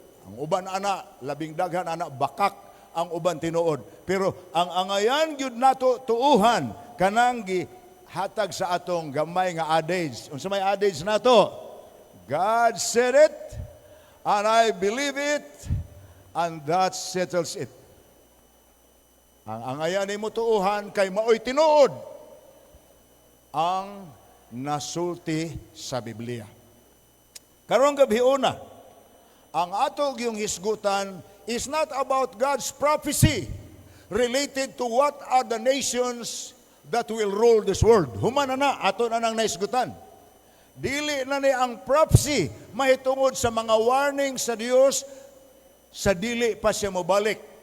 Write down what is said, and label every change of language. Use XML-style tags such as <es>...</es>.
<ceb>Ang uban ana, labing daghan ana, bakak ang uban tinuod. Pero ang angayan gyud nato tuuhan kanang gihatag sa atong gamay nga adage. Unsa may adage nato?</ceb> <en>God said it, and I believe it, and that settles it.</en> <ceb>Ang angayan nimo tuuhan kay maoy tinuod ang nasulti sa Biblia. Karong gabi una, ang atog yung hisgutan</ceb> <en>is not about God's prophecy related to what are the nations that will rule this world.</en> <ceb>Human na ato na nang naisgutan. Dili na ni ang prophecy mahitungod sa mga warning sa Dios sa dili pa siya mobalik.</ceb>